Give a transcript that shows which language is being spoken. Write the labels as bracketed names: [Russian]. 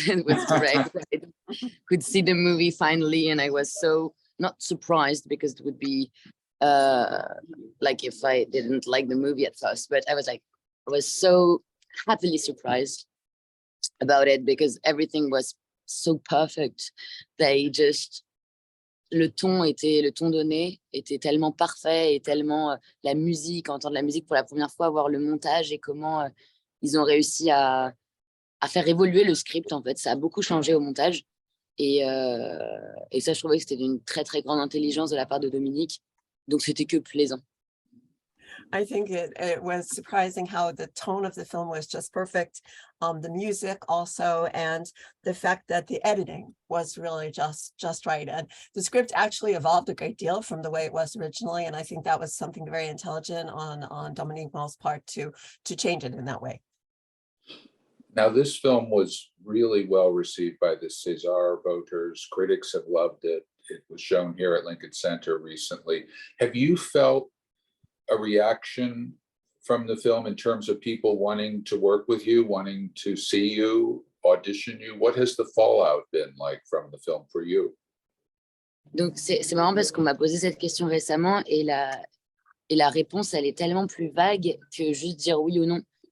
[English] It was great. I could see the movie finally, and I was so not surprised, because it would be like if I didn't like the movie at first, but I was so happily surprised about it because everything was so perfect. They just, [French] le ton donné était tellement parfait et tellement la musique, entendre la musique pour la première fois, voir le montage et comment ils ont réussi à faire évoluer le script en fait. Ça a beaucoup changé au montage et ça, je trouvais que c'était d'une très très grande intelligence de la part de Dominique. Donc c'était que plaisant. [English] I think it was surprising how the tone of the film was just perfect. The music also, and the fact that the editing was really just right. And the script actually evolved a great deal from the way it was originally. And I think that was something very intelligent on Dominique Moll's part to change it in that way. Now, this film was really well received by the César voters. Critics have loved it. It was shown here at Lincoln Center recently. Have you felt a reaction from the film in terms of people wanting to work with you, wanting to see you, audition you? What has the fallout been like from the film for you? [French] Donc c'est marrant parce qu'on m'a posé cette question récemment et la réponse, elle est tellement plus vague que juste dire oui ou non.